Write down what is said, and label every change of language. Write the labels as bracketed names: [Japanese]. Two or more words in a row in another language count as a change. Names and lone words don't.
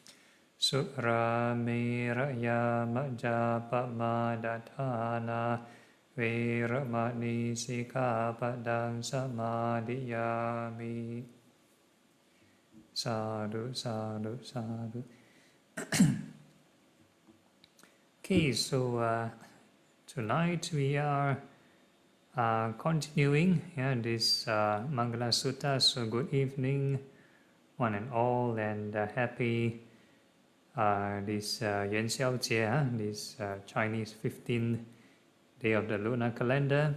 [Pali] Suramēraya majjapamādāṭthāna vīramani sikkhapadang samadhiyāmi. Sadhu, sadhu, sadhu. [English] Okay, so tonight we are continuing this Mangala Sutta. So good evening, one and all, and happy this 𝙎𝙖𝙣𝙎𝙖𝙦, this Chinese 15th day of the lunar calendar.